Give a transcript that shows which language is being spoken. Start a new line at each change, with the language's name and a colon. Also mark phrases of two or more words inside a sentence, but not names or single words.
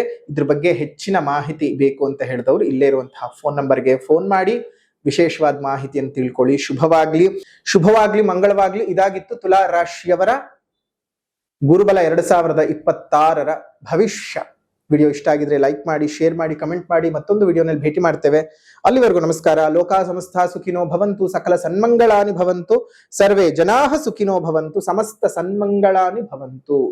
Kannada: ಇದ್ರ ಬಗ್ಗೆ ಹೆಚ್ಚಿನ ಮಾಹಿತಿ ಬೇಕು ಅಂತ ಹೇಳಿದವರು ಇಲ್ಲೇ ಇರುವಂತಹ ಫೋನ್ ನಂಬರ್ಗೆ ಫೋನ್ ಮಾಡಿ ವಿಶೇಷವಾದ ಮಾಹಿತಿಯನ್ನು ತಿಳ್ಕೊಳ್ಳಿ. ಶುಭವಾಗ್ಲಿ, ಮಂಗಳವಾಗ್ಲಿ. ಇದಾಗಿತ್ತು ತುಲಾ ರಾಶಿಯವರ ಗುರುಬಲ 2026ರ ಭವಿಷ್ಯ. ವಿಡಿಯೋ ಇಷ್ಟ ಆಗಿದ್ರೆ ಲೈಕ್ ಮಾಡಿ, ಶೇರ್ ಮಾಡಿ, ಕಮೆಂಟ್ ಮಾಡಿ. ಮತ್ತೊಂದು ವಿಡಿಯೋನಲ್ಲಿ ಭೇಟಿ ಮಾಡ್ತೇವೆ. ಅಲ್ಲಿವರೆಗೂ ನಮಸ್ಕಾರ.
Sanskrit: ಲೋಕಾ ಸಮಸ್ತ ಸುಖಿನೋ ಭವಂತು, ಸಕಲ ಸನ್ಮಂಗಳಾನಿ ಭವಂತು, ಸರ್ವೇ ಜನಾಃ ಸುಖಿನೋ ಭವಂತು, ಸಮಸ್ತ ಸನ್ಮಂಗಳಾನಿ ಭವಂತು.